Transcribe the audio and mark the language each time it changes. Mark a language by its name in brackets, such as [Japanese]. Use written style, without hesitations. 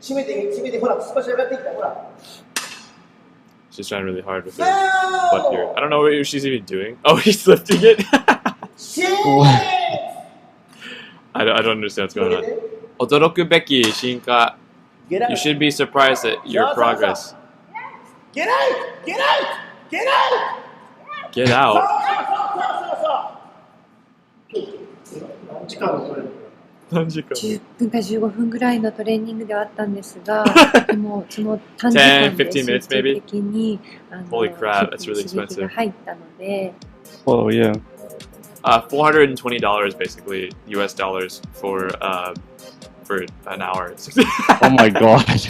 [Japanese] 締めて、ほら、少し上がってきた、ほら。 [English] She's trying really hard with her butt here. I don't know what she's even doing. Oh, he's lifting it. I don't understand what's going on. [Japanese] 驚くべき進化. [English] You should be surprised at your progress. Get out! Get out! Get out! Get out. [Japanese] 何時間のトレーニング 10分か15分ぐらいのトレーニングではあったんですが、でもその短時間で集中的に [English] Holy crap, that's really [Japanese] 刺激が [English] expensive. [Japanese] 入ったので、 [English] Oh yeah. $420 basically US dollars for an hour. Oh my god.